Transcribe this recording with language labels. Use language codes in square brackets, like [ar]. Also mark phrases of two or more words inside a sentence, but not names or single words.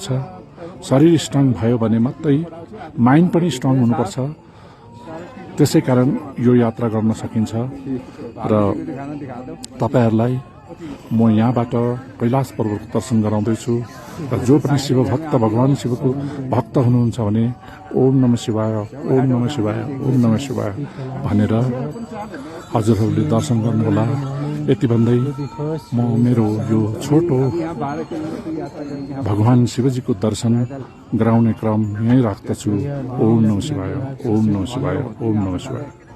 [ne] शरीर स्ट्रङ भयो भने मात्रै माइन्ड पनि स्ट्रङ हुनुपर्छ। त्यसैकारण यो यात्रा गर्न सकिन्छ र तपाईहरुलाई म यहाँबाट कैलाश पर्वतको दर्शन गराउँदैछु। र जो पनि शिव भक्त, भगवान शिवको भक्त हुनुहुन्छ भने [sa] ओम नमः शिवाय, ओम नमः शिवाय, ओम नमः शिवाय [ne] भनेर हजुरहरूले दर्शन गर्नुहोला। यति भन्दै म मेरो यो छोटो भगवान शिवजीको दर्शन गराउने क्रम यहीँ राख्दछु। [sa] ओम नमः शिवाय, ओम नमः शिवाय, ओम नमः शिवाय।